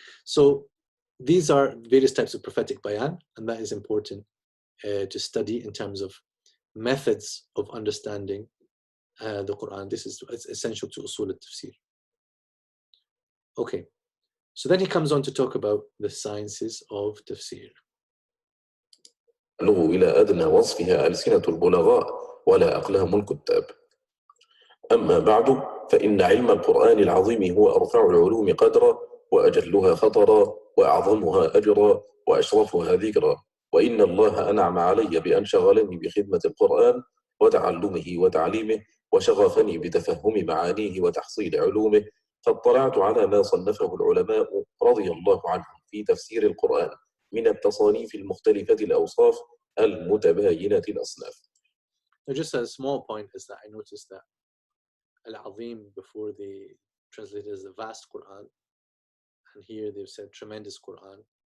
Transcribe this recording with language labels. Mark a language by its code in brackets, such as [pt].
[en] So these are various types of prophetic bayan, and that is important to study in terms of methods of understanding the Quran. This is essential to usul al-tafsir. Okay, so then he comes on to talk about the sciences of tafsir. [ar] إلى أدنى وصفها ألسنة البلغاء ولا أقلام الكتاب. أما بعد فإن علم القرآن العظيم هو أرفع العلوم قدرا وأجلها خطرا وأعظمها أجرا وأشرفها ذكرا، وإن الله أنعم علي بأن شغلني بخدمة القرآن وتعلمه وتعليمه، وشغفني بتفهم معانيه وتحصيل علومه، فاطلعت على ما صنفه العلماء رضي الله عنهم في تفسير القرآن من التصانيف المختلفة الأوصاف المتباينة الأصناف. [en] Now, just a small point is that I noticed that Al-Azim before they translated as the vast Quran, and here they've said tremendous Quran.